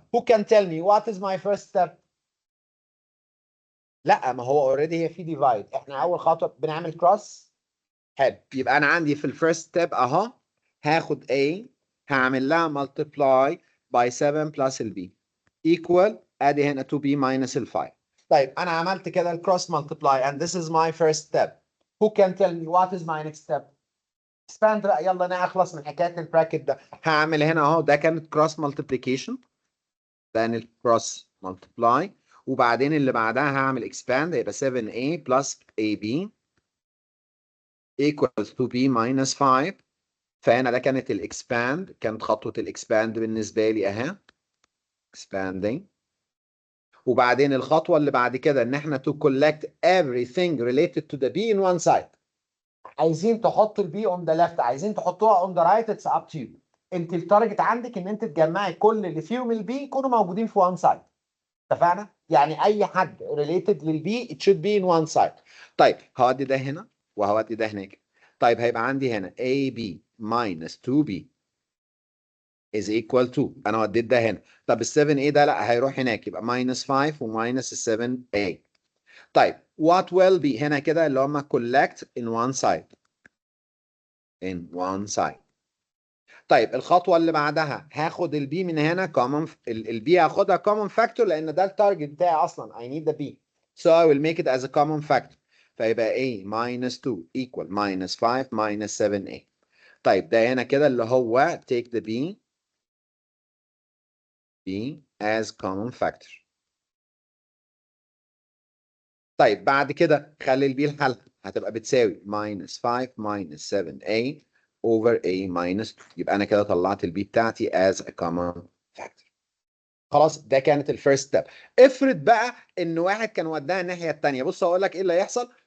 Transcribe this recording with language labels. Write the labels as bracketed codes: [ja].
[en] Who can tell me what is my first step؟ [ar] لا، ما هو اوريدي هي في ديفايد، احنا اول خطوه بنعمل كروس. حلو، يبقى انا عندي في الفيرست ستيب اهو، هاخد A هعمل لها multiply by 7 plus ال B equal ادي هنا 2B minus ال 5. طيب انا عملت كده الكروس [en] multiply and this is my first step. Who can tell me what is my next step؟ [ar] expand بقى، يلا نخلص من حكايه البراكت ده. هعمل هنا اهو، ده كانت كروس multiplication، ده الكروس multiply، وبعدين اللي بعدها هعمل expand يبقى 7A plus AB equals 2B minus 5. فهنا ده كانت الاكسباند، كانت خطوه الاكسباند بالنسبه لي اهي expanding. وبعدين الخطوه اللي بعد كده ان احنا [en] to collect everything related to the b in one side. [ar] عايزين تحط البي [en] on the left، [ar] عايزين تحطوها [en] on the right، it's up to you. [ar] انت التارجت عندك ان انت تجمعي كل اللي فيهم البي يكونوا موجودين في one side. اتفقنا؟ يعني اي حد related للبي [en] it should be in one side. [ar] طيب هودي ده هنا وهودي ده هناك. طيب هيبقى عندي هنا AB minus 2B is equal to، انا وديت ده هنا. طب ال 7A ده لا، هيروح هناك يبقى minus 5 وماينس ال 7A. [en] طيب what will be هنا كده اللي هم collect in one side. in one side. [ar] طيب الخطوة اللي بعدها هاخد البي من هنا common، البي هاخدها common factor لأن ده التارجت بتاعي أصلا. [en] I need the B. So I will make it as a common factor. [ar] فيبقى [en] A minus 2 equal minus 5 minus 7A. [ar] طيب ده هنا كده اللي هو take the B as common factor. طيب بعد كده خلي البي الحالة هتبقى بتساوي minus 5 minus 7A over A minus 2. يبقى أنا كده طلعت البي بتاعتي as a common factor. خلاص ده كانت الفيرست ستيب. افرض بقى ان واحد كان وداها الناحيه الثانيه، بص اقول لك ايه اللي هيحصل.